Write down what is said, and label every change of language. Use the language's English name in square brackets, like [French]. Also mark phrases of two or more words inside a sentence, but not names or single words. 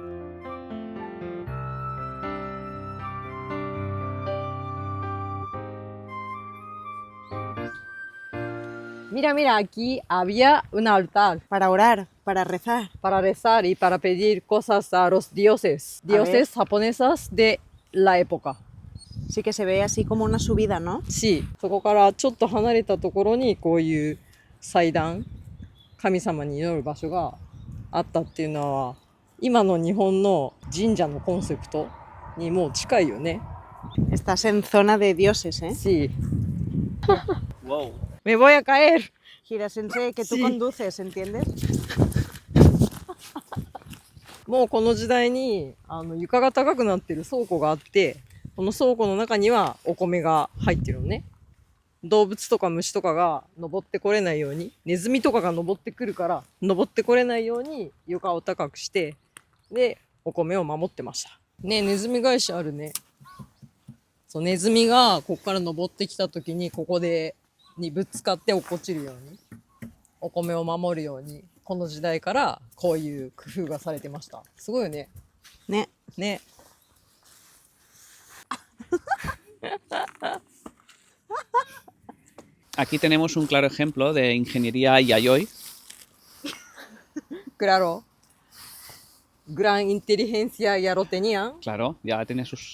[Spanish] Mira, mira, aquí había un altar Para orar, para rezar. para rezar y para pedir cosas a los dioses, dioses japoneses de la época. Sí que se ve así como una subida, ¿no? [Japanese] そこからちょっと離れたところにこういう祭壇、神様に祈る場所があったっていうのは今の日本の神社のコンセプトにもう近いよね。 [Spanish] Estás en zona de dioses, ¿eh? Sí. Wow. Me voy a caer. Gira Sensei, que tú Sí. conduces, ¿entiendes? [Japanese] もうこの時代に床が高くなってる倉庫があって、この倉庫の中にはお米が入ってるのね。動物とか虫とかが登ってこれないように、ネズミとかが登ってくるから登ってこれないように床を高くして、でお米を守ってましたね。ネズミ返しあるね。そう、ネズミがここから登ってきた時にここにぶつかって落っこちるように、お米を守るように、この時代からこういう工夫がされてました。すごいよね。ね。ね。 [Spanish] Aquí tenemos un claro ejemplo de ingeniería Yayoi. Claro. Gran inteligencia ya lo tenían. Claro, ya tiene sus...